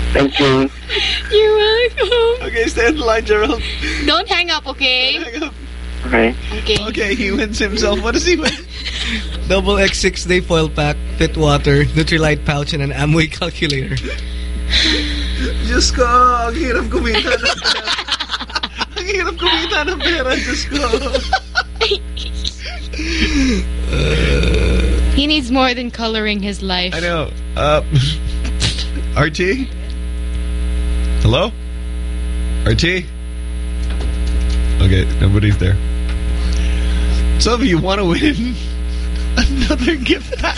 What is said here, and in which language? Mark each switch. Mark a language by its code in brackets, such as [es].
[en] Thank you. You're welcome. Okay, stay on the line, Gerald. Don't hang up, okay? Don't hang up. Okay. Okay. Okay, he wins himself. What does he win? Double X 6-Day Foil Pack, Fit Water, Nutrilite Pouch, and an Amway Calculator. [tl] Diyos ko, ang hirap kumita ng pera. Ang hirap kumita ng pera, Diyos ko. [en] He needs more than coloring his life. I know. RT? Hello? RT? Okay, nobody's there. So if you want to win another gift pack,